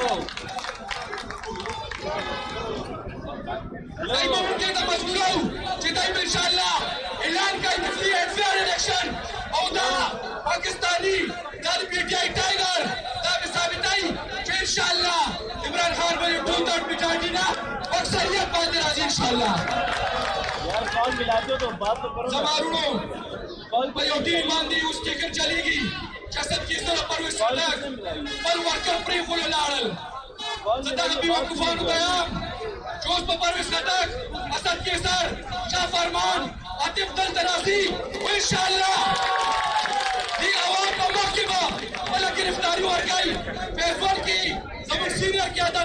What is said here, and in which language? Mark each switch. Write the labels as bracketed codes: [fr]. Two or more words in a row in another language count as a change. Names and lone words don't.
[ps] دی به موږ دې ته مجبوروو چې دی به انشاءالله اعلان کوي د [en] free and fair election [ps] او دا پاکستاني دا د پی ټي آی ټایګر دا به ثابتوي چې انشاءالله عمران خان به یو 2/3 میجارټي نه اکثریت باندې راځي انشاءالله [ur] یار کال ملاتے ہو تو بات تو کرو [ps] زما وروڼو په یو ټیم باندې اوس ټیکر چلېږي جسد کې سره پرویز خټک خپل ورکر پرېښولو لاړل زه دغه بېوقوفانو ته یم چې اوس په پرویز خټک اسد کیسر شاه فرمان عاطف دلته راځي انشاءالله دې عوام په مخ کې به خپله ګرفتاري ورکوي فیز 1 کې زموږ سینئر قیادت